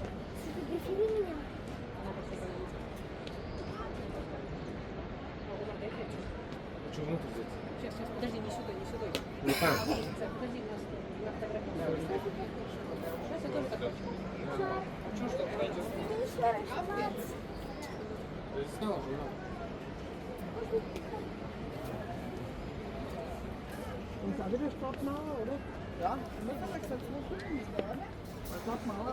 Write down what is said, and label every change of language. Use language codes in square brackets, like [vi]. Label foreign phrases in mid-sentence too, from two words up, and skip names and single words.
[ru] Почему ты здесь? Сейчас, подожди, не сюда, не сюда. Не там. Подожди, на фотографию. Сейчас я тоже так хочу. Чего что ты найдешь? Я снял журнал. [nl] Ja, dat heb ik zelfs nog goed gedaan. Maar dat maar.